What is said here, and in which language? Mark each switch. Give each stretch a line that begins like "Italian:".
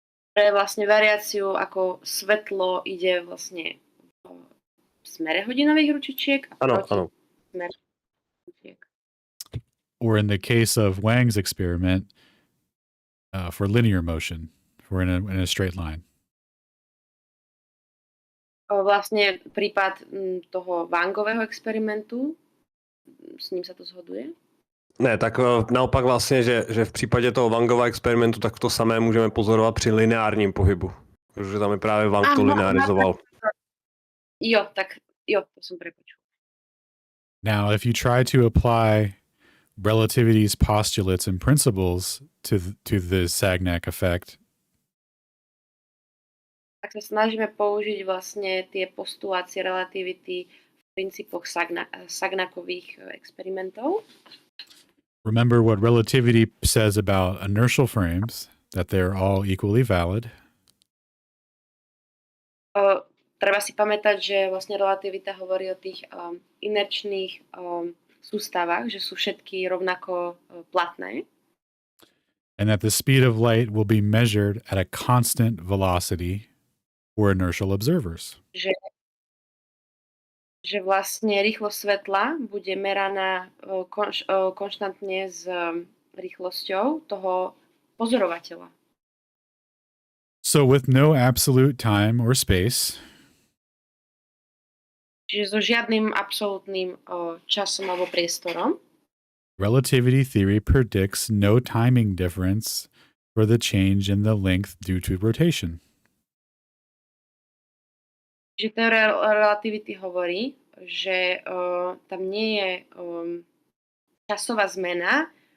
Slovak: Pre vlastne variáciu, ako svetlo ide vlastne smere hodinových ručičiek a
Czech: Ano,
Slovak: proti
Czech: ano.
Slovak: smere ručičiek.
English: Or in the case of Wang's experiment, for linear motion, for in a straight line.
Slovak: Vlastne prípad toho Wangového experimentu, s ním sa to zhoduje?
Czech: Ne, tak naopak vlastně, že v případě toho Wangova experimentu, tak to samé můžeme pozorovat při lineárním pohybu. Protože tam je právě Wang to linearizoval.
Slovak: Jo, to som prepočul.
English: Now, if you try to apply relativity's postulates and principles to the Sagnac effect,
Slovak: Tak sa snažíme použiť vlastne tie postulácie relativity v princípoch Sagnacových experimentov.
English: remember what relativity says about inertial frames, that they're all equally valid.
Slovak: Treba si pamätať, že vlastne relativita hovorí o tých inerčných sústavách, že sú všetky rovnako platné.
English: And that the speed of light will be measured at a constant velocity for inertial observers.
Slovak: Že vlastne rýchlosť svetla bude meraná konštantne s rýchlosťou toho pozorovateľa.
English: So with no absolute time or space,
Slovak: Čiže so žiadnym absolútnym časom alebo priestorom,
English: relativity theory predicts no timing difference for the change in the length due to rotation.
Slovak: že teória relativity hovorí, že tam nie je časová zmena.